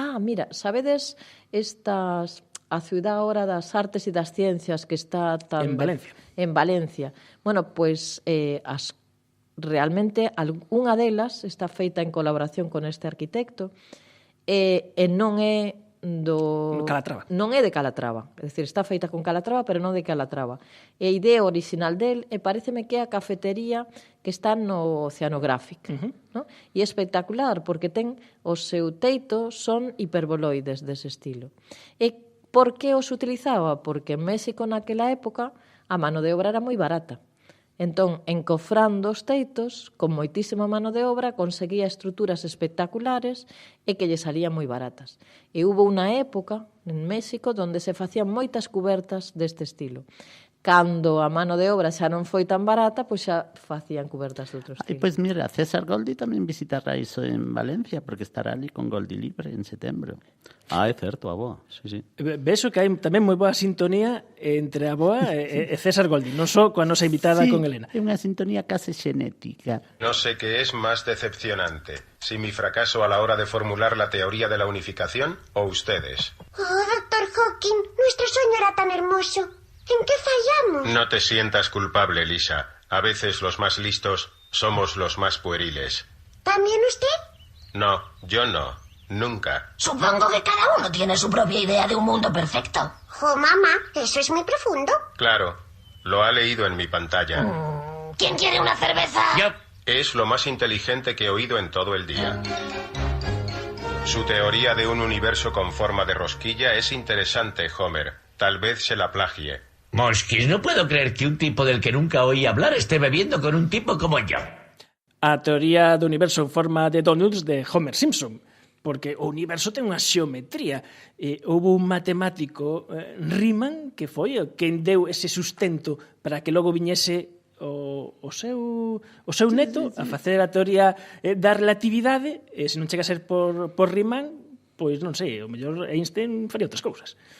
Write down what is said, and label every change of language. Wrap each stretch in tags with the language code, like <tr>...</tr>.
<gl>mira, sabedes a ciudad ahora das artes e das ciencias que está en Valencia. En Valencia. Bueno, pois realmente unha delas está feita en colaboración con este arquitecto e non é Calatrava. Non é de Calatrava, é dicir, está feita con Calatrava, pero non de Calatrava. E a idea original del pareceme que é a cafetería que está no Oceanographic, ¿no? E é espectacular porque ten o seu teito son hiperboloides dese estilo. E por que os utilizaba? Porque en México naquela época a mano de obra era moi barata. Entón, encofrando os teitos, con moitísima mano de obra, conseguía estruturas espectaculares e que lle salían moi baratas. E hubo unha época en México onde se facían moitas cubertas deste estilo. Cando a mano de obra xa non foi tan barata, pois xa facían cubertas de outro estilo. Pois mira, César Goldi tamén visitará iso en Valencia, porque estará ali con Goldi Libre en setembro. É certo, a boa, sí. Vexo que hai tamén moi boa sintonía entre a boa e César Goldi, non só coa nosa invitada con Elena. É unha sintonía case xenética.</gl> <es>No sé qué es más decepcionante, si mi fracaso a la hora de formular la teoría de la unificación o ustedes. Oh, Dr. Hawking, nuestro sueño era tan hermoso. ¿En qué fallamos? No te sientas culpable, Lisa. A veces los más listos somos los más pueriles. ¿También usted? No, yo no. Nunca. Supongo que cada uno tiene su propia idea de un mundo perfecto. Oh, mamá, eso es muy profundo. Claro, lo ha leído en mi pantalla. ¿Quién quiere una cerveza? Yo. Es lo más inteligente que he oído en todo el día. Su teoría de un universo con forma de rosquilla es interesante, Homer. Tal vez se la plagie. Moskis, no puedo creer que un tipo del que nunca oí hablar esté bebiendo con un tipo como yo.</es> <gl>a teoría do universo en forma de donuts de Homer Simpson, porque o universo ten unha xeometría. Houve un matemático, Riemann, que foi o que deu ese sustento para que logo viñese o seu neto a facer a teoría da relatividade, e se non chega a ser por Riemann, pois non sei, o mellor Einstein faría outras cousas.</gl>